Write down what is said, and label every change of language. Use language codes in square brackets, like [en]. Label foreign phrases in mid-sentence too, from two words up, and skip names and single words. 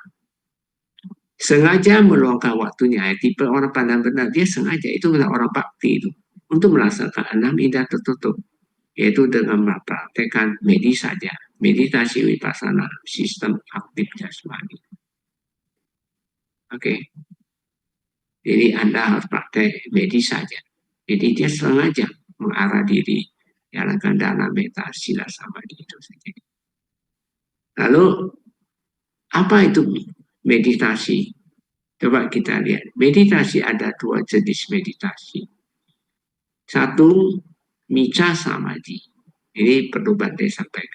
[id] Sengaja meluangkan waktunya, tipe orang pandang benar, dia sengaja, itu adalah orang bakti itu, untuk melaksanakan 6 indera tertutup, yaitu dengan mempraktekkan meditasi vipassana, sistem aktif jasmani. Oke. Jadi Anda harus praktek meditasi. Jadi dia sengaja mengarah diri, jalankan [pi] dana metta sila samadhi [id] itu saja. Lalu apa itu meditasi? Coba kita lihat. Meditasi ada 2 jenis meditasi. Satu, [pi] mica samadhi. [id] Ini perlu Bante sampaikan.